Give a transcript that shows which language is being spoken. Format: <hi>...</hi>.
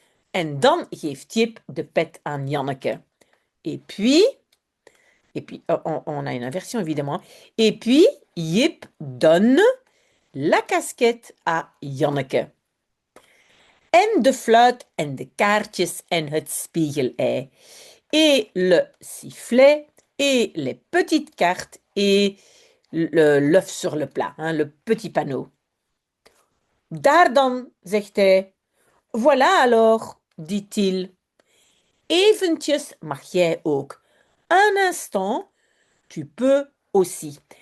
<nl>En dan geeft Jip de pet aan Janneke.</nl> <fr>Et puis on a une inversion évidemment. Et puis, Jip donne la casquette à Janneke.</fr> <nl>En de fluit en de kaartjes en het spiegelei.</nl> <fr>Et le sifflet et les petites cartes et l'œuf sur le plat, hein, le petit panneau.</fr> <nl>Daar dan, zegt hij.</nl> <fr>Voilà alors, dit-il.</fr> <nl>Eventjes mag jij ook.</nl> <fr>Un instant, tu peux aussi.</fr>